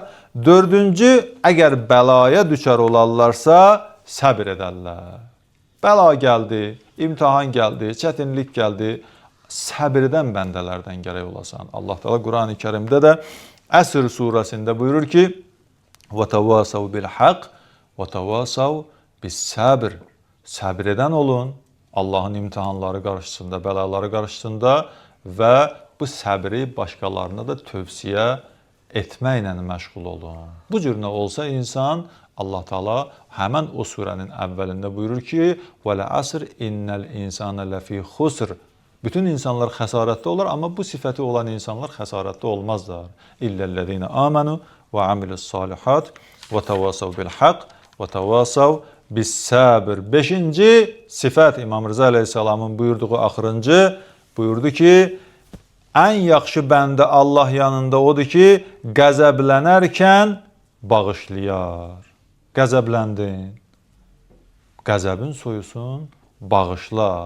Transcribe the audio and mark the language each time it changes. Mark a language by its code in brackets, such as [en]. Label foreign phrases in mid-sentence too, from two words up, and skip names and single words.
[az] Dördüncü, əgər bəlaya düçar olarlarsa, səbir edərlər. Bəla gəldi, imtihan gəldi, çətinlik gəldi, səbir edən bəndələrdən gərək olasan. Allah Teala Qur'an-ı Kərimdə də Əsr surəsində buyurur ki, [ar] وَتَوَاسَوْ بِالْحَقِّ وَتَوَاسَوْ بِالسَّبْرِ [az] Səbir edən olun Allahın imtihanları qarşısında, bəlaları qarşısında və bu səbri başqalarına da tövsiyə etməklə məşğul olun. Bu cür nə olsa insan, Allah Teala həmən o surənin əvvəlində buyurur ki, [ar] وَلَعَسْرِ اِنَّ الْاِنْسَانَ لَفِي خُسْرِ [az] Bütün insanlar xəsarətdə olur, amma bu sifəti olan insanlar xəsarətdə olmazlar. [ar] إلا الذين آمنوا وعملوا الصالحات وتواصوا بالحق وتواصوا بالصبر. [az] Beşinci sifət İmam Rıza Aleyhisselamın buyurduğu axırıncı buyurdu ki, ən yaxşı bəndə Allah yanında odur ki, qəzəblənərkən bağışlayar. Qəzəbləndin. Qəzəbin soyusun, bağışla.